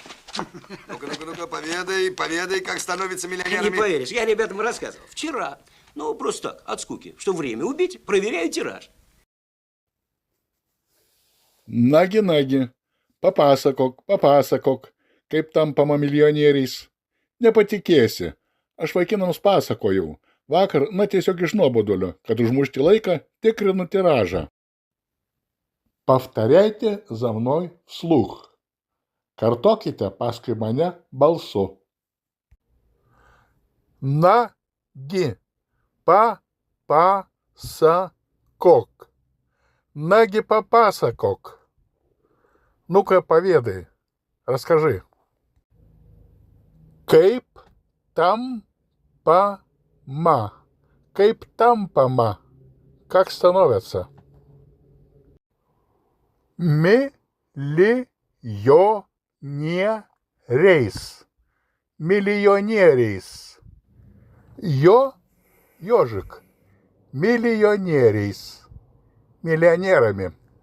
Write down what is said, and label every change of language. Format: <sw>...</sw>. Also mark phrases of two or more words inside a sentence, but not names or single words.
<ru>Ну-ка, поведай, как становятся Не миллионерами. поверишь, я ребятам рассказывал. Вчера, ну, просто так, от скуки, что время убить, проверяю тираж.</ru> <lt>Nagi, papasakok, kaip tampama milijonieriais. Nepatikėsi, aš vaikinams pasakojau. Vakar, tiesiog iš nuobodulio, kad užmušti laiką, tikrinu tiražą.</lt> <ru>Повторяйте за мной вслух.</ru> <lt>Kartokite paskui mane balsu. Nagi, papasakok. Nagi, papasakok.</lt> <ru>Ну-ка, поведай, расскажи.</ru> <lt>Kaip tampama. Kaip tampama.</lt> <ru>Как становятся? Миллионерейс. Миллионерейс. Ежик. Миллионерейс. Миллионерами.</ru>